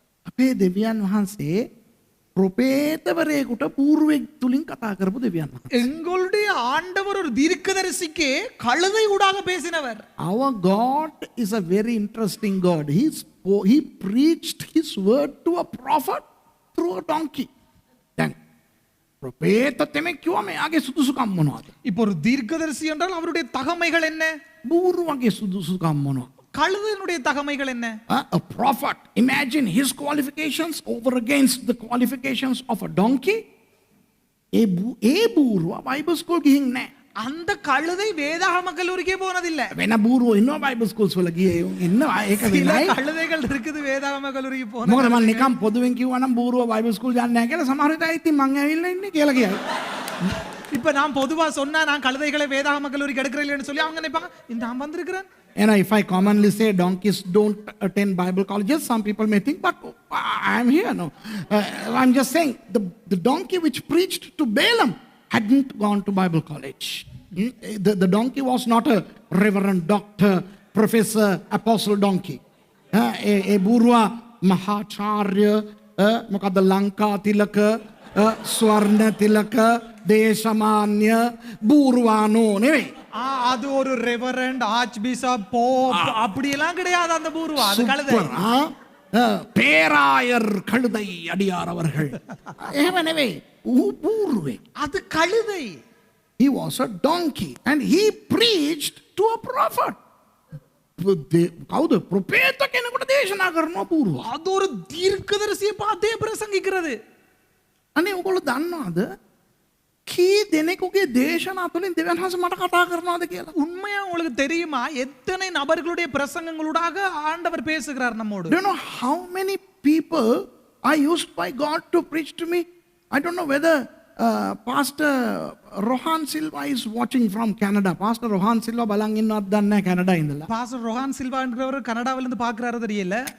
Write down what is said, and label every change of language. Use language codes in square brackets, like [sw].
[si] අපේ දෙවියන් වහන්සේ ප්‍රොපේතවරයෙකුට పూర్වෙක් තුලින් කතා කරපු දෙවියන් වහන්සේ. [ta] எங்களுடைய ஆண்டவர் ஒரு தீர்க்கதரிசிக்கு கழுதை ஊடாக பேசினவர். [en] Our God is a very interesting God. He preached his word to a prophet through a donkey. [si] දැන් ප්‍රොපේත තෙමෙක් කිව්වා මෙයාගේ සුදුසුකම් මොනවද? [ta] இப்போ ஒரு தீர்க்கதரிசி என்றால் அவருடைய தகமைகள் என்ன? [si] බූරුවගේ සුදුසුකම් මොනවද? [ta] கழுதையினுடைய தகமைகள் என்ன? [en] A prophet, imagine his qualifications over against the qualifications of a donkey. [si] A බූරුව Bible school ගිහින් නැහැ. [ta] அந்த கழுதை வேதாகம கல்லூரிக்கே போனதில்லை. [si] වෙන බූරුව ඉන්නවා බයිබල් ස්කූල්ස් වල ගියේ ඉන්නවා ඒක [ta] சில [si] වෙනයි. [ta] கழுதைகள் இருக்குது வேதாகம கல்லூரிக்கு போன. [si] මොකද මම නිකන් පොදුවෙන් කිව්වා නම් බූරුව බයිබල් ස්කූල් යන්නේ නැහැ කියලා සමහර විට ඉතින් මං ඇවිල්ලා ඉන්නේ කියලා කියයි. [ta] இப்ப நான் பொதுவா சொன்னா நான் கழுதைகளை வேதாகம கல்லூரிக்கு எடுக்கிறேன்னு சொல்லி அவங்க நினைப்பாங்க நான் வந்திருக்கிறேன். [en] You know, if I commonly say donkeys don't attend Bible colleges, some people may think, but I am here. No, I'm just saying the donkey which preached to Balaam hadn't gone to Bible college. The donkey was not a reverend doctor, professor, apostle donkey. [si] A burwa mahacharya, මොකද ලංකා තිලක, ස්වර්ණ තිලක, දේශමාන්‍ය බූරුවානෝ නෙවෙයි. [ta] அது ஒரு reverend, arch bishop, Pope அப்படி எல்லாம் கிடையாது அந்த பூர்வா. அது கழுதை. பேராயர் கழுதை அடியார் அவர்கள் [si] එහෙම නෙවෙයි. බූරුවේ. [ta] அது கழுதை. [en] He was a donkey and he preached to a prophet. [si] කවුද? ප්‍රොපේත කෙනෙකුට දේශනා කරනවා බූරුව. [ta] அது ஒரு தீர்க்கதரிசியை பார்த்தே பிரசங்கிக்கிறது. [si] අනේ ඔයගොල්ලෝ දන්නවද? කී දෙනෙකුගේ දේශනා තුළින් දෙවියන් වහන්සේ මට කතා කරනවද කියලා? [ta] உண்மையா உங்களுக்கு தெரியுமா எத்தனை நபர்களுடைய பிரசங்கங்களூடாக ஆண்டவர் பேசுகிறார் நம்மோடு? [en] Do you know how many people are used by God to preach to me? I don't know whether Pastor Rohan Silva is watching from Canada. [si] Pastor Rohan Silva බලන් ඉන්නවද දන්නේ නැහැ කැනඩා ඉඳලා. [ta] பாஸ்டர் ரோஹான் சில்வா என்கிறவர் கனடாவில இருந்து பார்க்கறாரு தெரியல.